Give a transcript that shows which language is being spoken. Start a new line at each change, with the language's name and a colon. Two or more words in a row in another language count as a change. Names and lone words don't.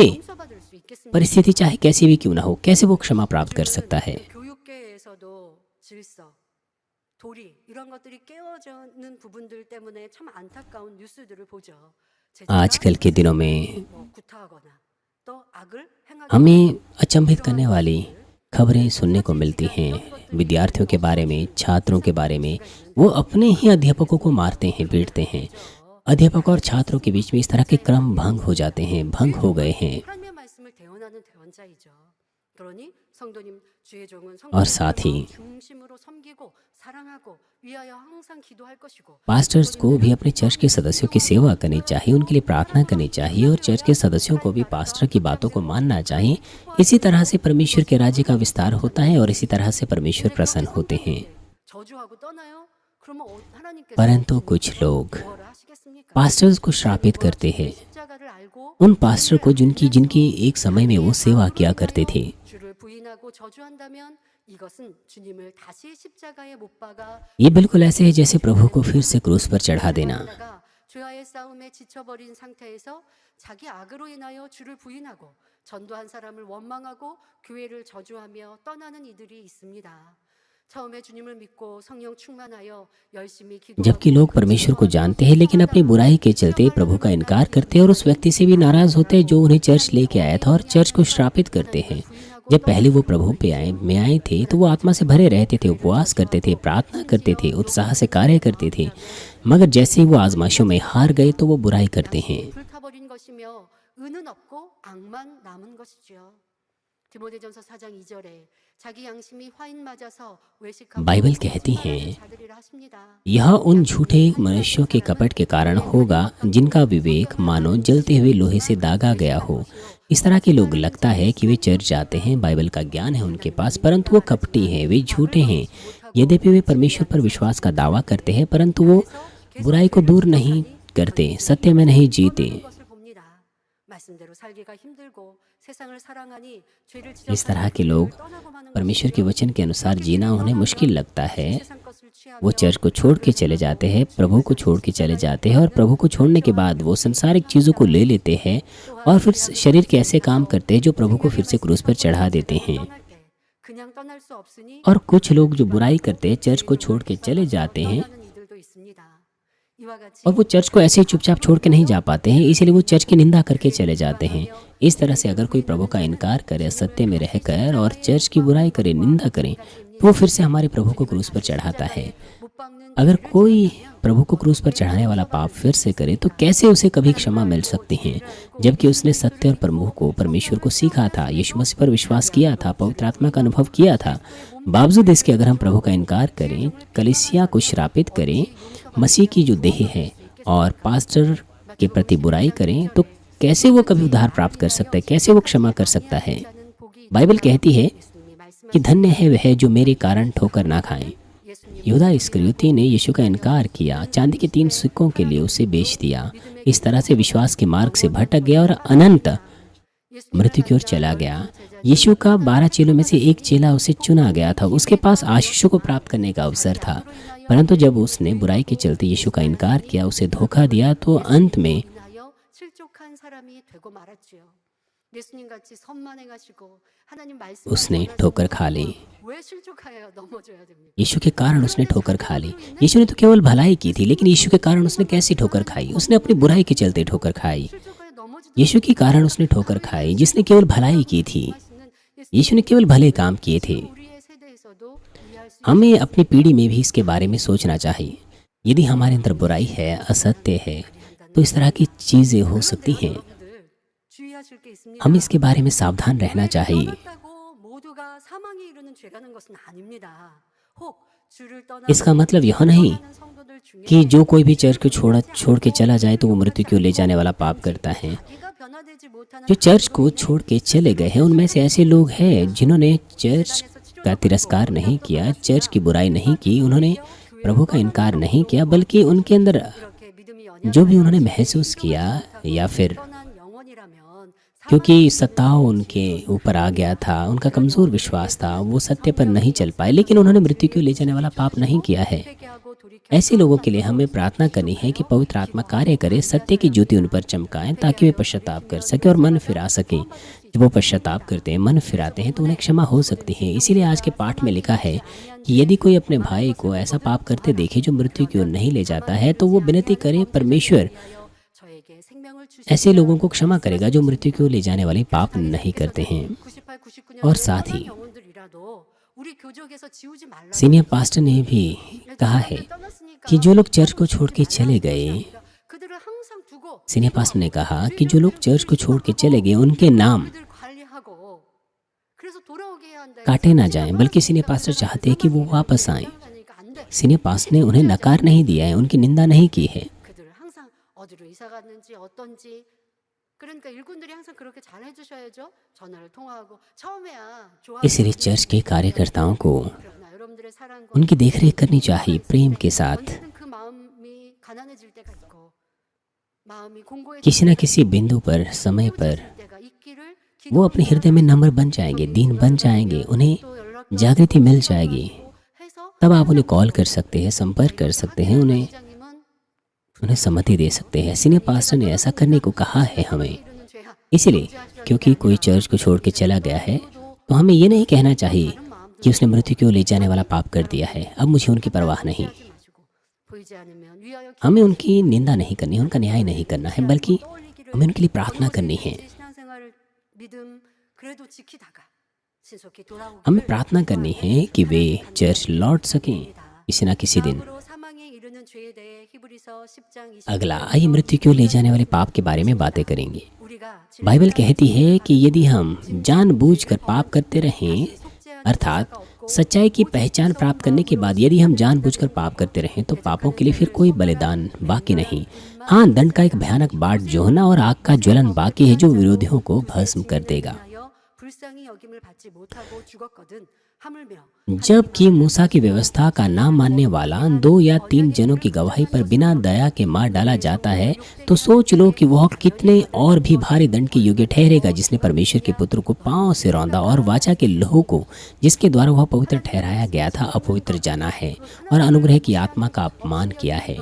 Korean: 용서받을 수 있겠습니까?
Hindi: परिस्थिति चाहे कैसी भी क्यों ना हो, कैसे वो क्षमा प्राप्त कर सकता है।
Korean: 교육계에서도 질서, 도리 이런 것들이 깨어지는 부분들 때문에 참 안타까운 뉴스들을 보죠.
Hindi: आजकल के दिनों में
Korean: 구타하거나 또 악을 행하게
Hindi: हमें अचंभित करने वाली खबरें सुनने को मिलती हैं विद्यार्थियों के बारे में, छात्रों के बारे में। वो अपने ही अध्यापकों को मारते हैं, पीटते हैं। अध्यापक और छात्रों के बीच में इस तरह के क्रम भंग हो जाते हैं, भंग हो गए हैं।
Korean: 하나님의 말씀을 대언하는 대언자이죠. 그러니 성도님 주의 종은
Hindi: और साथ ही
Korean: 중심으로 섬기고 사랑하고 위하여 항상 기도할 것이고
Hindi: पास्टर्स को भी अपने चर्च के सदस्यों की सेवा करनी चाहिए, उनके लिए प्रार्थना करनी चाहिए, और चर्च के सदस्यों को भी पास्टर की बातों को मानना चाहिए। इसी तरह से परमेश्वर के राज्य का विस्तार होता है और इसी तरह से परमेश्वर प्रसन्न होते हैं।
Korean: 저주하고 떠나요? 그러면 하나님께서
Hindi: परंतु कुछ लोग
Korean: 뭐라 하시겠습니까?
Hindi: पास्टर्स को श्रापित करते हैं,
Korean: 십자가를 알고
Hindi: उन पास्टर को जिनकी एक समय में वो सेवा किया करते थे।
Korean: 주를 부인하고 저주한다면 이것은 주님을 다시 십자가에 못 박아
Hindi: ये बिल्कुल ऐसे है जैसे प्रभु को फिर से क्रूस पर चढ़ा देना।
Korean: 하다가 죄와의 싸움에 지쳐버린 상태에서 자기 악으로 인하여 주를 부인하고 전도한 사람을 원망하고 교회를 저주하며 떠나는 이들이 있습니다. 처음에 주님을 믿고 성령 충만하여 열심히
Hindi: जबकि लोग परमेश्वर को जानते हैं, लेकिन अपनी बुराई के चलते प्रभु का इनकार करते हैं और उस व्यक्ति से भी नाराज होते हैं जो उन्हें चर्च लेके आया था, और चर्च को श्रापित करते हैं। जब पहले वो प्रभु पे आए थे तो वो आत्मा से भरे रहते थे, उपवास करते थे, प्रार्थना करते थे, उत्साह से कार्य करते थे, मगर जैसे ही वो आजमाइशों में हार गए तो वो बुराई करते हैं।
Korean: 불타버린 것이며 은은 없고 악만 남은 것이지요. 디모데전서 4장 2절에 자기 양심이 화인 맞아서 외식하고
Hindi: बाइबल कहती है,
Korean: 자들이라 하십니다.
Hindi: यह उन झूठे मनुष्यों के कपट के कारण होगा जिनका विवेक मानो जलते हुए लोहे से दागा गया हो। इस तरह के लोग लगता है कि वे चर्च जाते हैं, बाइबल का ज्ञान है उनके पास, परंतु वो कपटी हैं, वे झूठे हैं। यद्यपि वे परमेश्वर पर विश्वास का दावा करते हैं, परंतु वो बुराई को दूर नहीं करते, सत्य में नहीं जीते।
Korean: 것을 봅니다. 말씀대로 살기가 힘들고 세상을 사랑하니 죄를
Hindi: इस तरह के लोग
Korean: 떠나고 마는
Hindi: परमेश्वर के वचन के अनुसार जीना उन्हें मुश्किल लगता है।
Korean: 세상 것을 취하며
Hindi: वो चर्च को छोड़ के चले जाते हैं, प्रभु को छोड़ के चले जाते हैं, और प्रभु को छोड़ने के बाद वो संसारिक चीज़ों को ले लेते हैं और फिर शरीर के ऐसे काम करते हैं जो प्रभु को फिर से क्रूस पर चढ़ा देते हैं।
Korean: 떠날 때 그냥 떠날 수 없으니
Hindi: और कुछ लोग जो बुराई करते हैं, चर्च को छोड़ के चले जाते हैं,
Korean: 떠나는 이들도 있습니다. 이와 같이
Hindi: और वो चर्च को ऐसे ही चुपचाप छोड़ के नहीं जा पाते हैं, इसीलिए वो चर्च की निंदा करके चले जाते हैं। इस तरह से अगर कोई प्रभु का इनकार करे, सत्य में रहकर, और चर्च की बुराई करे, निंदा करे, तो वो फिर से हमारे प्रभु को क्रूस पर चढ़ाता है।
Korean: 못 박는
Hindi: अगर कोई प्रभु को क्रूस पर चढ़ाने वाला पाप फिर से करे तो कैसे उसे कभी क्षमा मिल सकती है, जबकि उसने सत्य और प्रभु को, परमेश्वर को सीखा था, यीशु मसीह पर विश्वास किया था, पवित्र आत्मा का अनुभव किया था। बावजूद इसके अगर हम प्रभु का इनकार करें, कलीसिया को श्रापित करें, मसीह की जो देह है, और पास्टर के प्रति बुराई करें, तो कैसे वो कभी उद्धार प्राप्त कर सकता है, कैसे वो क्षमा कर सकता है।
Korean: 자는 복이
Hindi: बाइबल कहती है
Korean: 예수님이 말씀
Hindi: कि धन्य है वह जो मेरे कारण ठोकर ना खाएं।
Korean: 예수님
Hindi: यहूदा इस्करियोती ने यीशु का इनकार किया, चांदी के 3 सिक्कों के लिए उसे बेच दिया। इस तरह से विश्वास के मार्ग से भटक गया और अनंत मृत्यु की ओर चला गया। यीशु का 12 चेलों में से एक चेला उसे चुना गया था, उसके पास आशीषों को प्राप्त करने का अवसर था, परंतु जब उसने बुराई के चलते यीशु का इनकार किया, उसे धोखा दिया, तो अंत में
Korean: 인하여 실족한 사람이 되고 말았지요. 예수님 같이 선만행하시고 하나님 말씀
Hindi: उसने ठोकर खा ली।
Korean: 왜 실족하여 넘어져야 됩니까?
Hindi: यीशु के कारण उसने ठोकर खा ली। यीशु ने तो केवल भलाई की थी, लेकिन यीशु के कारण उसने कैसी ठोकर खाई? उसने अपनी बुराई के चलते ठोकर खाई।
Korean: 실족하여 넘어지지
Hindi: यीशु के कारण उसने ठोकर खाई, जिसने केवल भलाई की थी।
Korean: 하시는 예수
Hindi: यीशु ने केवल भले काम किए थे।
Korean: 우리의 세대에서도 이해할 수
Hindi: हमें अपनी पीढ़ी में भी इसके बारे में सोचना चाहिए। यदि हमारे अंदर बुराई है, असत्य है, तो इस तरह की चीज़ें हो सकती हैं।
Korean: 여러분들 주의하실 게 있습니다.
Hindi: हमें इसके बारे में सावधान रहना चाहिए।
Korean: 떠났다고 모두가 사망에 이르는 죄가 는 것은 아닙니다. 혹 주를 떠나
Hindi: इसका मतलब यह नहीं
Korean: 성도들 중에
Hindi: कि जो कोई भी चर्च को छोड़ के चला जाए तो वो मृत्यु को ले जाने वाला पाप करता है।
Korean: 자기가 변화되지 못하는
Hindi: जो चर्च को छोड़ के चले गए हैं उनमें से ऐसे लोग हैं जिन्होंने चर्च का तिरस्कार नहीं किया, चर्च की बुराई नहीं की, उन्होंने प्रभु का इनकार नहीं किया, बल्कि उनके अंदर
Korean: 그렇게 믿음이
Hindi: जो भी उन्होंने महसूस किया या फिर
Korean: 떠난 영혼이라면
Hindi: क्योंकि सताव उनके ऊपर आ गया था, उनका कमज़ोर विश्वास था, वो सत्य पर नहीं चल पाए, लेकिन उन्होंने मृत्यु को ले जाने वाला पाप नहीं किया है।
Korean: 회개하고 돌이켜
Hindi: ऐसे लोगों के लिए हमें प्रार्थना करनी है कि पवित्र आत्मा कार्य करे, सत्य की ज्योति उन पर चमकाएं ताकि वे पश्चाताप कर सके और मन फिरा सकें। जब वो पश्चाताप करते हैं, मन फिराते हैं, तो उन्हें क्षमा हो सकती है। इसीलिए आज के पाठ में लिखा है कि यदि कोई अपने भाई को ऐसा पाप करते देखे जो मृत्यु की ओर नहीं ले जाता है, तो वो विनती करे, परमेश्वर
Korean: 저에게 생명을 주시
Hindi: ऐसे लोगों को क्षमा करेगा जो मृत्यु की ओर ले जाने वाले पाप नहीं करते हैं।
Korean: 98, 99년
Hindi: और साथ ही
Korean: 영혼들이라도 우리 교족에서 지우지 말라.
English: senior pastor
Hindi: ने भी कहा है कि जो लोग चर्च को छोड़ के चले गए,
Korean: 그들을 항상 두고
English: senior pastor
Hindi: ने कहा कि जो लोग चर्च को छोड़ के चले गए उनके नाम
Korean: 그들 관리하고 그래서 돌아오게 해야 한다.
Hindi: काटे ना जाएं, बल्कि
English: senior pastor
Hindi: चाहते हैं कि वो वापस आएं।
Korean: 그러니까 안 돼.
English: senior pastor
Hindi: ने उन्हें नकार नहीं दिया है, उनकी निंदा नहीं की है।
Korean: 그들을 항상 어디로 이사 갔는지 어떤지 그러니까 일꾼들이 항상 그렇게 잘 해주셔야죠. 전화를 통화하고 처음에야 좋아.
Hindi: इसलिए चर्च के कार्यकर्ताओं को
Korean: 그러나 여러분들의 사랑과
Hindi: उनकी देखरेख करनी चाहिए प्रेम के साथ।
Korean: 언제든 그 마음이 가난해질 때가 있고 마음이 공고해질
Hindi: किसी न किसी बिंदु पर, समय पर
Korean: 때가 있기를
Hindi: वो अपने हृदय में नम्र बन जाएंगे, दीन बन जाएंगे, उन्हें
Korean: 또 연락
Hindi: जागृति मिल जाएगी।
Korean: 해서
Hindi: तब आप उन्हें कॉल कर सकते हैं, संपर्क कर सकते हैं, उन्हें सम्मति दे सकते हैं।
English: senior pastor
Hindi: ने ऐसा करने को कहा है हमें।
Korean: 이루는 죄악
Hindi: इसलिए क्योंकि कोई चर्च को छोड़ के चला गया है तो हमें ये नहीं कहना चाहिए कि उसने मृत्यु की ओर ले जाने वाला पाप कर दिया है, अब मुझे उनकी परवाह नहीं।
Korean: 하지 마시고 보이지 않으면 위하여
Hindi: हमें उनकी निंदा नहीं करनी, उनका न्याय नहीं करना है, बल्कि हमें उनके लिए प्रार्थना करनी है।
Korean: 신앙생활 믿음 그래도 지키다가 신속히 돌아오기를
Hindi: हमें प्रार्थना करनी है कि वे चर्च लौट सकें किसी न किसी दिन।
Korean: 다음으로 사망에 이르는 죄에 대해 히브리서 10장 20
Hindi: अगला, आइए मृत्यु की ओर ले जाने वाले पाप के बारे में बातें करेंगे।
Korean: 우리가
Hindi: बाइबल कहती है कि यदि हम जानबूझकर पाप करते रहें, अर्थात सच्चाई की पहचान प्राप्त करने के बाद यदि हम जानबूझकर पाप करते रहें तो पापों के लिए फिर कोई बलिदान बाकी नहीं। हाँ, दंड का एक भयानक बाट जोहना और आग का ज्वलन बाकी है जो विरोधियों को भस्म कर देगा।
Korean: 하여 불쌍히 여김을 받지 못하고 죽었거든 하물며
Hindi: जबकि मूसा की व्यवस्था का ना मानने वाला 2 या 3 जनों की गवाही पर बिना दया के मार डाला जाता है, तो सोच लो कि वह कितने और भी भारी दंड के योग्य ठहरेगा जिसने परमेश्वर के पुत्र को पांव से रौंदा और वाचा के लहू को जिसके द्वारा वह पवित्र ठहराया गया था अपवित्र जाना है और अनुग्रह की आत्मा का अपमान किया है।